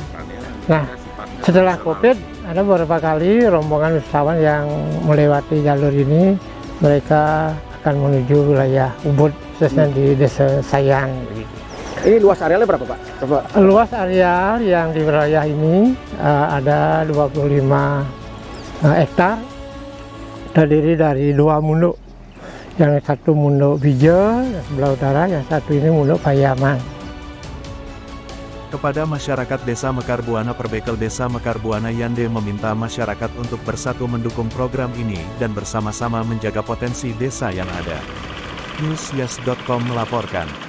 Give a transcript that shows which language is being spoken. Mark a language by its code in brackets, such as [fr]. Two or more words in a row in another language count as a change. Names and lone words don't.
[id] Nah, setelah COVID ada beberapa kali rombongan wisatawan yang melewati jalur ini, mereka akan menuju wilayah Ubud, khususnya di Desa Sayan. Ini luas arealnya berapa, Pak? Luas areal yang di wilayah ini ada 25 hektar, terdiri dari 2 munduk. Yang satu munduk Bija sebelah utara, yang satu ini munduk Payaman. Kepada masyarakat Desa Mekar Buana, Perbekal Desa Mekar Buana Yande meminta masyarakat untuk bersatu mendukung program ini dan bersama-sama menjaga potensi desa yang ada. Newsyes.com melaporkan.